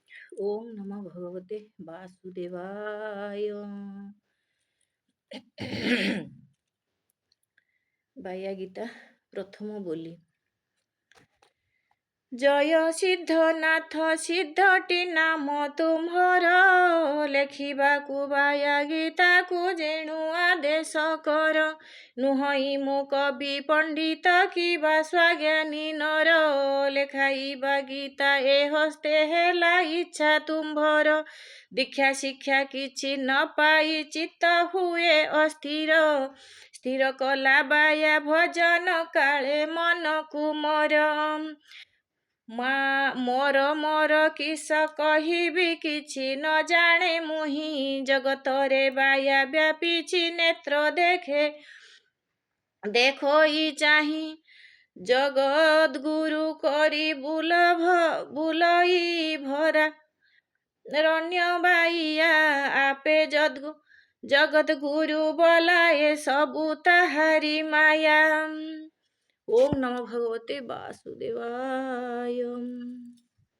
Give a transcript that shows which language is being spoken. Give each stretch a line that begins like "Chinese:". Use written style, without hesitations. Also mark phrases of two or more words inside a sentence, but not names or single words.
Sanskrit: ओम नमः भगवते वासुदेवाय।
Odia: ବାୟା ଗୀତା ପ୍ରଥମ ବୋଲି। ଜୟ ସିଦ୍ଧନାଥ ସିଦ୍ଧଟି ନାମ ତୁମ୍ହର, ଲେଖିବାକୁ ବାୟା ଗୀତାକୁ ଯେଣୁ ଆଦେଶ କର। ନୁହଇ ମୁଁ କବି ପଣ୍ଡିତ କିବା ସ୍ୱାଜ୍ଞାନୀ ନର, ଲେଖାଇବା ଗୀତା ଏ ହସ୍ତେ ହେଲା ଇଚ୍ଛା ତୁମ୍ଭର। ଦୀକ୍ଷା ଶିକ୍ଷା କିଛି ନ ପାଇ ଚିତ୍ତ ହୁଏ ଅସ୍ଥିର, ସ୍ଥିର କଲା ବାୟା ଭଜନ କାଳେ ମନ କୁମର। ମୋର ମୋର କିସ କହିବି କିଛି ନ ଜାଣେ ମୁହିଁ, ଜଗତରେ ବାୟା ବ୍ୟାପିଛି ନେତ୍ର ଦେଖେ ଦେଖୋଇ ଚାହିଁ। ଜଗତ ଗୁରୁ କରି ବୁଲଇ ଭରା, ରଣ୍ୟ ବାଇଆ ଆପେ ଜଗତ ଗୁରୁ ବୋଲାଏ ସବୁ ତାହାରି ମାୟା।
Sanskrit: ओम नमो भगवते वासुदेवाय।